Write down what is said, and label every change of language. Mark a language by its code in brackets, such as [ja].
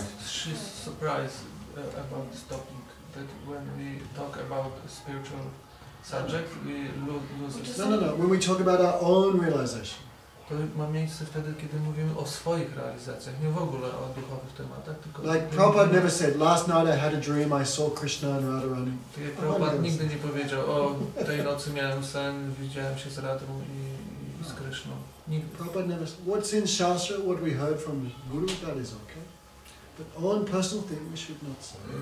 [en] She's surprised about this topic, that when we talk about a spiritual subject, we lose it. No. When we talk about our own realization. [pl] To ma miejsce wtedy, kiedy mówimy o swoich realizacjach, nie w ogóle o duchowych tematach, tylko... [en] Like Prabhupada never said, last night I had a dream, I saw Krishna and Radharani. [pl] Prabhupada nigdy nie powiedział, o tej nocy miałem sen, widziałem się z Radhą i z Krishną. Nigdy. [en] Prabhupada never said, what's in Shastra, what we heard from Guru, that is okay. But own personal thing we should not say.